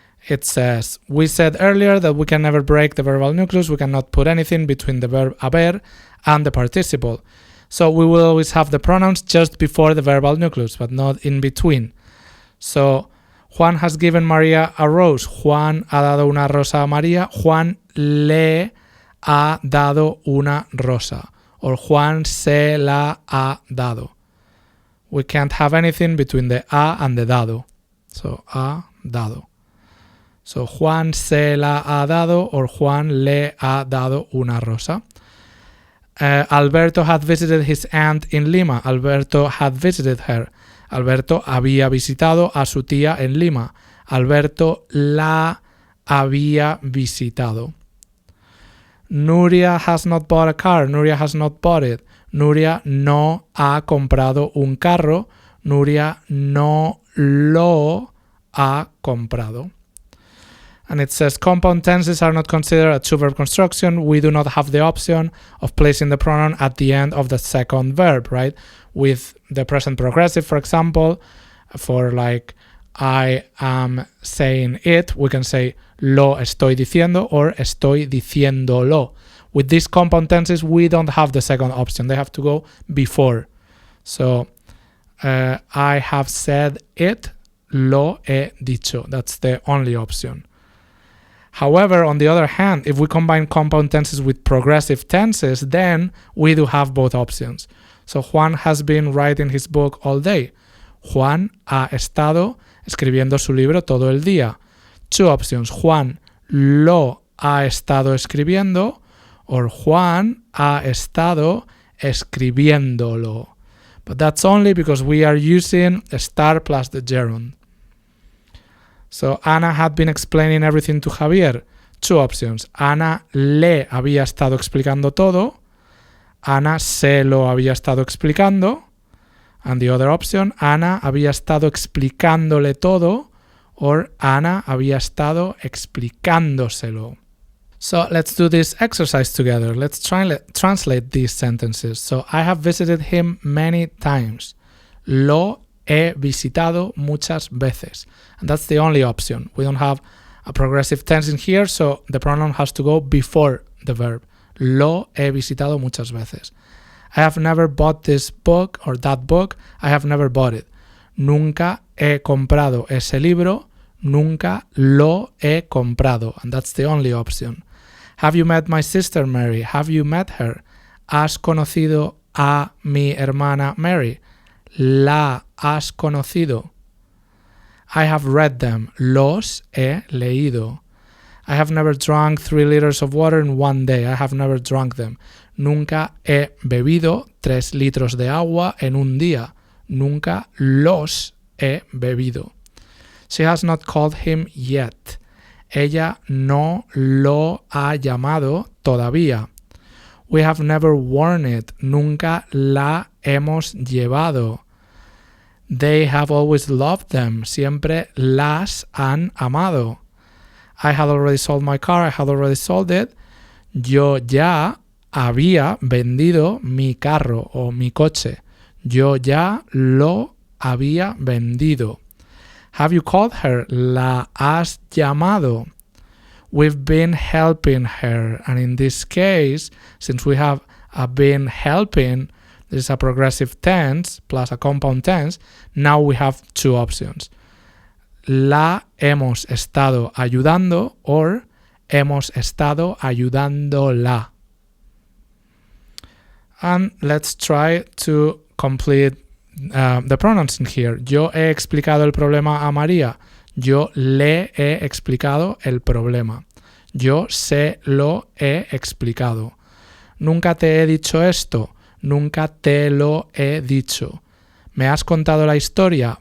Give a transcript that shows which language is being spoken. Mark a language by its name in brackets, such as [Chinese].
[English] It says, we said earlier that we can never break the verbal nucleus. We cannot put anything between the verb haber and the participle. So we will always have the pronouns just before the verbal nucleus, but not in between. So Juan has given María a rose. [Spanish] Juan ha dado una rosa a María. Juan le ha dado una rosa. Or Juan se la ha dado. [English] We can't have anything between the a and the dado. So, ha dado. [Spanish] So, Juan se la ha dado or Juan le ha dado una rosa. [English] Alberto had visited his aunt in Lima. Alberto had visited her. [Spanish] Alberto había visitado a su tía en Lima. Alberto la había visitado. [English] Nuria has not bought a car. Nuria has not bought it. [Spanish] Nuria no ha comprado un carro. Nuria no lo ha comprado. [English] And it says compound tenses are not considered a two-verb construction. We do not have the option of placing the pronoun at the end of the second verb, right? With the present progressive, for example, for like I am saying it, we can say [Spanish] lo estoy diciendo [English] or [Spanish] estoy diciéndolo. [English] With these compound tenses, we don't have the second option. They have to go before. So, I have said it, [Spanish] lo he dicho. [English] That's the only option. However, on the other hand, if we combine compound tenses with progressive tenses, then we do have both options. So Juan has been writing his book all day. [Spanish] Juan ha estado escribiendo su libro todo el día. [English] Two options. [Spanish] Juan lo ha estado escribiendo or Juan ha estado escribiéndolo. [English] But that's only because we are using a star plus the gerund. So Ana had been explaining everything to Javier. Two options. [Spanish] Ana le había estado explicando todo. Ana se lo había estado explicando. And the other option, Ana había estado explicándole todo. Or Ana había estado explicándoselo. [English] So let's do this exercise together. Let's translate these sentences. So I have visited him many times. [Spanish] Lo he visitado muchas veces. [English] And that's the only option. We don't have a progressive tense in here, so the pronoun has to go before the verb. [Spanish] Lo he visitado muchas veces. [English] I have never bought this book or that book. I have never bought it. [Spanish] Nunca he comprado ese libro. Nunca lo he comprado. [English] And that's the only option. Have you met my sister Mary? Have you met her? ¿Has conocido a mi hermana Mary? [Spanish] ¿La has conocido? [English] I have read them. [Spanish] Los he leído. [English] I have never drunk 3 liters of water in one day. I have never drunk them. [Spanish] Nunca he bebido 3 litros de agua en un día. Nunca los he bebido. [English] She has not called him yet. [Spanish] Ella no lo ha llamado todavía. [English] We have never worn it. [Spanish] Nunca la hemos llevado. [English] They have always loved them. [Spanish] Siempre las han amado. [English] I had already sold my car. I had already sold it. [Spanish] Yo ya había vendido mi carro o mi coche. Yo ya lo había vendido. [English] Have you called her? [Spanish] ¿La has llamado? [English] We've been helping her. And in this case, since we have a been helping, this is a progressive tense plus a compound tense. Now we have two options. [Spanish] La hemos estado ayudando or hemos estado ayudándola. [English] And let's try to complete the pronouns in here. [Spanish] Yo he explicado el problema a María. Yo le he explicado el problema. Yo se lo he explicado. Nunca te he dicho esto. Nunca te lo he dicho. ¿Me has contado la historia?